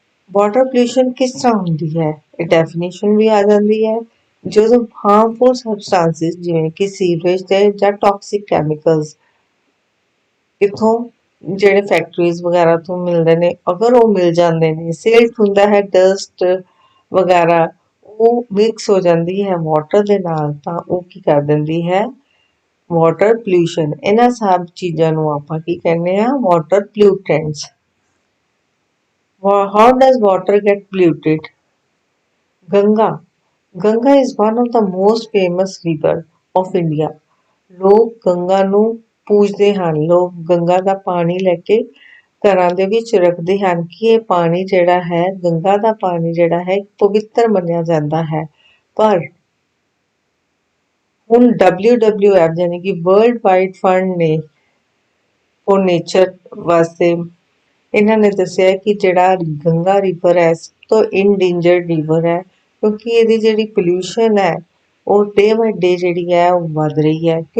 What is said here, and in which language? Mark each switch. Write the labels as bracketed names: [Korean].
[Punjabi] Water pollution ਕਿਸ ਤਰ੍ਹਾਂ ਹੁੰਦੀ ਹੈ, ਇਹ ਡੈਫੀਨੇਸ਼ਨ ਵੀ ਆ ਜਾਂਦੀ ਹੈ ਜਦੋਂ ਹਾਰਮਫੁਲ ਸਬਸਟੈਂਸਿਸ ਜਿਵੇਂ ਕਿ ਸੀਵਰੇਜ ਦੇ ਜਾਂ ਟੌਕਸਿਕ ਕੈਮੀਕਲਸ ਇੱਥੋਂ ਜਿਹੜੇ ਫੈਕਟਰੀਜ਼ ਵਗੈਰਾ ਤੋਂ ਮਿਲਦੇ ਨੇ, ਅਗਰ ਉਹ ਮਿਲ ਜਾਂਦੇ ਨੇ, ਸਿਲਟ ਹੁੰਦਾ ਹੈ, ਡਸਟ ਵਗੈਰਾ ਉਹ ਮਿਕਸ ਹੋ ਜਾਂਦੀ ਹੈ ਵਾਟਰ ਦੇ ਨਾਲ ਤਾਂ ਉਹ ਕੀ ਕਰ ਦਿੰਦੀ ਹੈ ਵਾਟਰ ਪੋਲਿਊਸ਼ਨ। ਇਹਨਾਂ ਸਭ ਚੀਜ਼ਾਂ ਨੂੰ ਆਪਾਂ ਕੀ ਕਹਿੰਦੇ ਆ water ਪੋਲਿਊਟੈਂਟਸ। [English] How does water get polluted? Ganga. Ganga is one of the most famous river of India. [Punjabi] ਲੋਕ ਗੰਗਾ ਨੂੰ ਪੂਜਦੇ ਹਨ, ਲੋਕ ਗੰਗਾ ਦਾ ਪਾਣੀ ਲੈ ਕੇ ਘਰਾਂ ਦੇ ਵਿੱਚ ਰੱਖਦੇ ਹਨ ਕਿ ਇਹ ਪਾਣੀ ਜਿਹੜਾ ਹੈ ਗੰਗਾ ਦਾ ਪਾਣੀ ਜਿਹੜਾ ਹੈ ਪਵਿੱਤਰ ਮੰਨਿਆ ਜਾਂਦਾ ਹੈ। ਪਰ ਹੁਣ WWF ਯਾਨੀ ਕਿ ਵਰਲਡ ਵਾਈਡ ਫੰਡ ਨੇ ਫॉर ਨੇਚਰ ਵਾਸਤੇ ਇਹਨਾਂ ਨੇ ਦੱਸਿਆ ਕਿ ਜਿਹੜਾ ਗੰਗਾ ਰਿਵਰ ਹੈ ਸਭ ਤੋਂ ਇੰਡੇਂਜਰਡ ਰਿਵਰ ਹੈ ਕਿਉਂਕਿ ਇਹਦੀ ਜਿਹੜੀ ਪੋਲਿਊਸ਼ਨ ਹੈ ਉਹ ਡੇ ਬਾਏ ਡੇ ਜਿਹੜੀ ਹੈ ਉਹ ਵੱਧ ਰਹੀ ਹੈ।